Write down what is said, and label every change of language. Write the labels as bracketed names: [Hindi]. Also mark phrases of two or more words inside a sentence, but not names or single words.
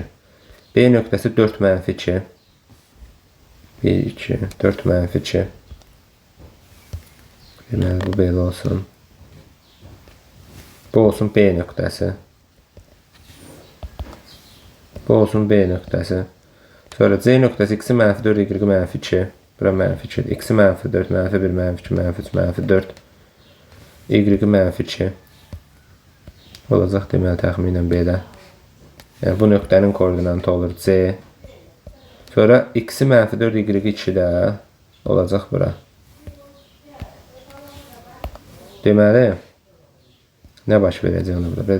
[Azerbaijani] B nöqtəsi 4 -2. 1 2 4 -2. Deməli bu belə olsun. Bu olsun B nöqtəsi. Bu olsun B nöqtəsi. Sonra C nöqtəsi x-i -4, y-i -2. Bura -2. X-i -4, -1, -2, -3, -4. Y-i -2. Olacaq deməli təxminən belə. Yəni bu nöqtənin koordinatı olur C. Sonra x-i -4 y 2-də olacaq bura. Deməli, nə baş verəcək ona burada?